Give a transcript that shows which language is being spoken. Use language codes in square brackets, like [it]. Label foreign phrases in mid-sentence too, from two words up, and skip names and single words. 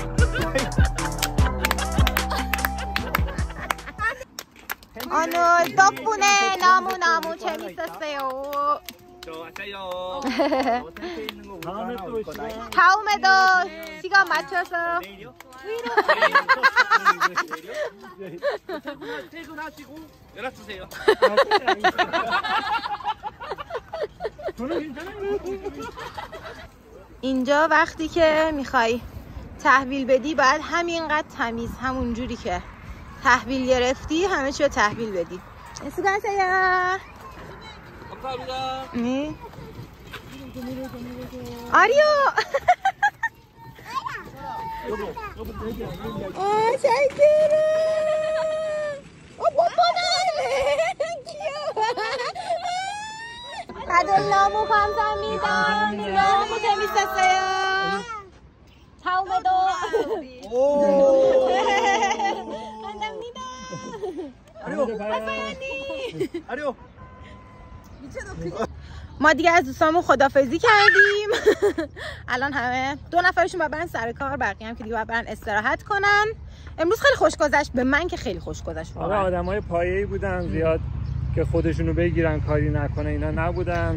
[ko] 오늘 덕분에 너무너무 재밌었어요. 좋았어요. 다음에 또 시간. 다음에도 시간 맞춰서 퇴근하시고 연락 주세요. [fa] اینجا وقتی که میخوای تحویل بدی باید همینقدر تمیز همون جوری که تحویل گرفتی همه چی رو تحویل بدی. [ko] 수고하세요. 감사합니다. 네. 아리오. 잘 들어. 뽀뽀네. 귀여워. 다들 너무 감사합니다. 너무 재밌었어요. 다음에도. 감사합니다. 아류. [fa] ما دیگه از دوستامون خدافظی کردیم. الان همه 2 نفرشون باید برن سر کار، بقیه هم که دیگه باید برن استراحت کنن. امروز خیلی خوش گذشت، به من که خیلی خوش گذشت. آره آدمای پایه‌ای بودن زیاد که خودشونو بگیرن کاری نکنه اینا نبودن.